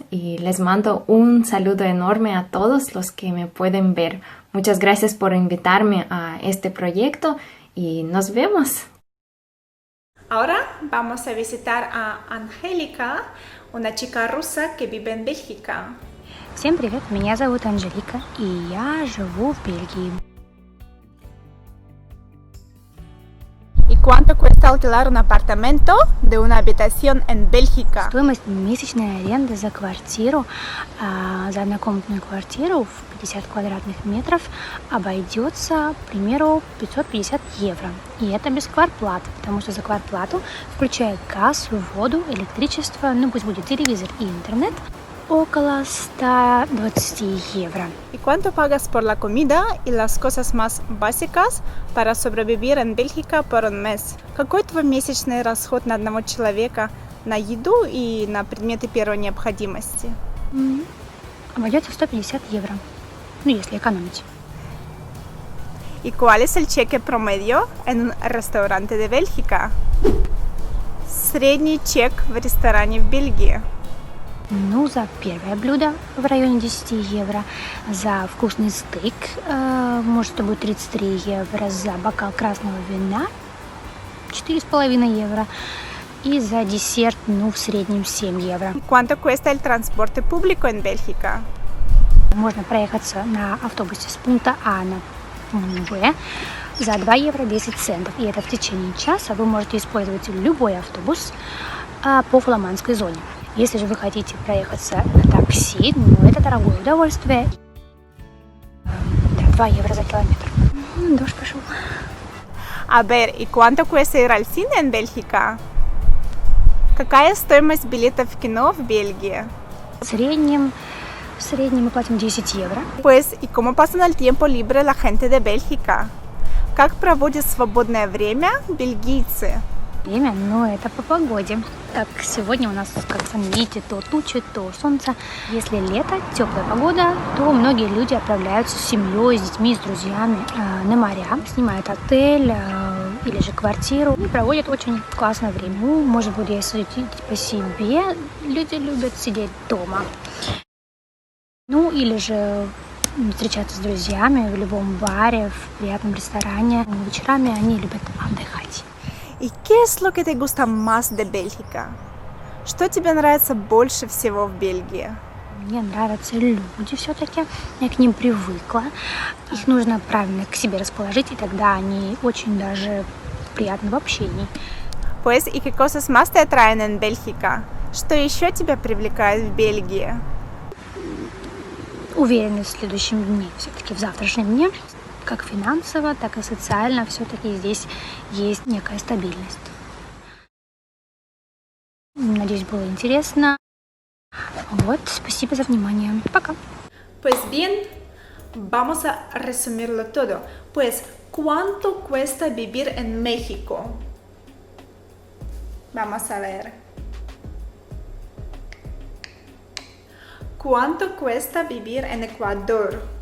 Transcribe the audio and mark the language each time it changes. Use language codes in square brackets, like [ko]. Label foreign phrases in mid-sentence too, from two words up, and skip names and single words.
[es] Y les mando un saludo enorme a todos los que me pueden ver. Muchas gracias por invitarme a este proyecto y nos vemos. Ahora vamos a visitar a Angélica, una chica rusa que vive en Bélgica. [ru] Всем привет, меня зовут Анжелика, и я живу в Бельгии. [es] ¿Y cuánto cuesta alquilar un apartamento de una habitación en Bélgica? [ru] Стоимость месячной аренды за квартиру, за однокомнатную квартиру в 50 квадратных метров обойдется, к примеру, 550 евро. И это без квартплаты, потому что за квартплату включает газ, воду, электричество, пусть будет телевизор и интернет. около 120 евро. [es] ¿Y cuánto pagas por la comida y las cosas más básicas para sobrevivir en Бельгика por un mes? [ru] Какой твой месячный расход на одного человека на еду и на предметы первой необходимости? Обойдется 150 евро. Ну, если экономить. [es] ¿Y cuál es el cheque promedio en un restaurante de Бельгика? [ru] Средний чек в ресторане в Бельгии. Ну, за первое блюдо в районе 10 евро, за вкусный стейк, может, это будет 33 евро, за бокал красного вина 4,5 евро и за десерт, ну, в среднем 7 евро. [es] ¿Y cuánto cuesta el transporte público en Бельгика? [ru] Можно проехаться на автобусе с пункта А на пункт Б за 2 евро 10 центов. И это в течение часа вы можете использовать любой автобус по фламандской зоне. Если же вы хотите проехаться на такси, ну, это дорогое удовольствие. 2 евро за километр. Дождь пошел. [es] A ver, ¿y cuánto cuesta ir al cine en Бельгика? [ru] Какая стоимость билетов в кино в Бельгии? В среднем мы платим 10 евро. [es] Pues, ¿y cómo pasan el tiempo libre la gente de Бельгика? [ru] Как проводят свободное время бельгийцы? Время, но это по погоде. Так, сегодня у нас, как сами видите, то тучи, то солнце. Если лето, теплая погода, то многие люди отправляются с семьей, с детьми, с друзьями на моря, снимают отель или же квартиру и проводят очень классное время. Ну, может быть, если судить по себе, люди любят сидеть дома. Ну, или же встречаться с друзьями в любом баре, в приятном ресторане. Вечерами они любят отдыхать. [es] ¿Y qué es lo que te gusta más de Бельгика? [ru] Что тебе нравится больше всего в Бельгии? Мне нравятся люди все-таки, я к ним привыкла. Их нужно правильно к себе расположить, и тогда они очень даже приятны в общении. [es] Pues, ¿y qué cosas más te atraen en Бельгика? [ru] Что еще тебя привлекает в Бельгии? Уверенность в следующем дне, все-таки в завтрашнем дне, как финансово, так и социально, все-таки здесь есть некая стабильность. Надеюсь, было интересно. Вот, спасибо за внимание. Пока. [es] Pues bien, vamos a resumirlo todo. Pues, ¿cuánto cuesta vivir en México? Vamos a ver. ¿Cuánto cuesta vivir en Ecuador?